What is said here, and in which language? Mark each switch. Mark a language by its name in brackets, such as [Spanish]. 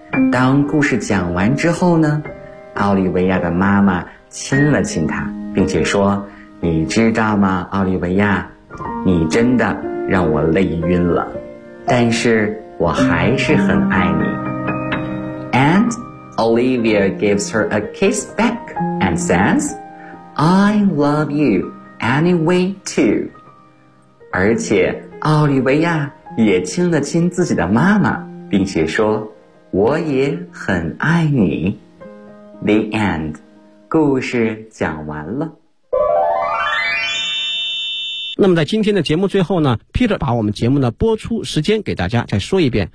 [Chinese] 当故事讲完之后呢，奥利维亚的妈妈亲了亲她，并且说，你知道吗，奥利维亚，你真的让我累晕了，但是我还是很爱你。 [English] And Olivia gives her a kiss back and says, I love you anyway too. [Chinese] 而且奥利维亚也亲了亲自己的妈妈，并且说，我也很爱你。 [English] The end. [Chinese] 故事讲完了。那么在今天的节目最后呢， Peter 把我们节目的播出时间给大家再说一遍。